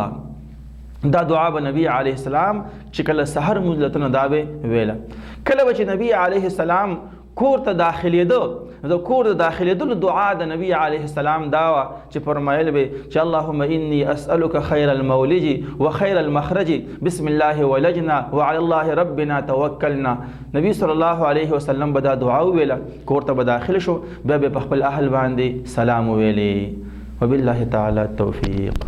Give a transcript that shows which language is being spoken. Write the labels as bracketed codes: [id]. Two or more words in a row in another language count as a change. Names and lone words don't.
[ps] دا دعا به نبی [ar] علیه السلام [ps] چې کله سحر مزلتونه دا به ویله. کله به چې نبی [ar] علیه السلام [ps] کور ته داخلېده د کور د داخلېدلو دعا د نبی [ar] علیه السلام [ps] دا وه چې فرمایل به چې [ar] اللهم انی اسألک خیر المولج و خیر المخرج بسم الله ولجنا وعلى الله ربنا توکلنا. [ps] نبی [ar] صلی الله علیه وسلم [ps] به دا دعا وویله، کور ته به داخل شو، بیا به په خپل اهل باندې سلام وویلې. [ar] وبالله تعالی التوفیق.